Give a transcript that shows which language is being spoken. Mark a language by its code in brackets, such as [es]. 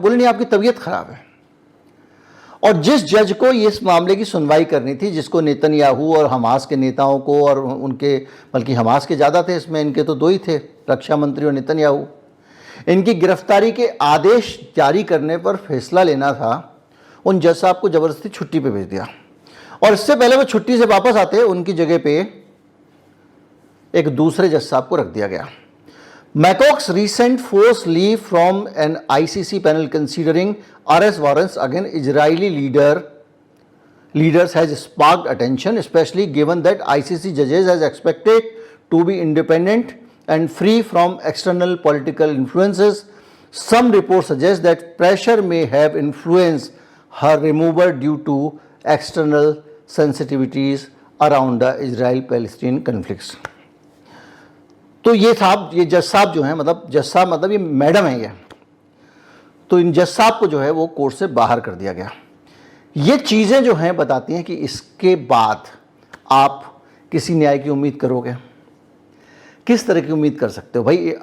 [hi] बोले नहीं, आपकी तबीयत खराब है। और जिस जज को इस मामले की सुनवाई करनी थी, जिसको नेतन्याहू और हमास के नेताओं को और उनके, बल्कि हमास के ज़्यादा थे इसमें, इनके तो 2 ही थे, रक्षा मंत्री और नेतन्याहू, इनकी गिरफ्तारी के आदेश जारी करने पर फैसला लेना था, उन जज साहब को ज़बरदस्ती छुट्टी पे भेज दिया। और इससे पहले वो छुट्टी से वापस आते उनकी जगह पे एक दूसरे जज साहब को रख दिया गया। [en] मैकॉक्स recent forced leave from an ICC panel considering arrest warrants against Israeli leaders has sparked attention, especially given that ICC judges as expected to be independent and free from external political influences. Some reports suggest that pressure may have influenced her removal due to external sensitivities around the Israel-Palestine conflicts. [hi] तो ये साहब, ये जज साहब जो हैं, मतलब जज साहब मतलब ये मैडम है ये, तो इन जज साहब को जो है वो कोर्ट से बाहर कर दिया गया। ये चीज़ें जो हैं बताती हैं कि इसके बाद आप किसी न्याय की उम्मीद करोगे, किस तरह की उम्मीद कर सकते हो भाई?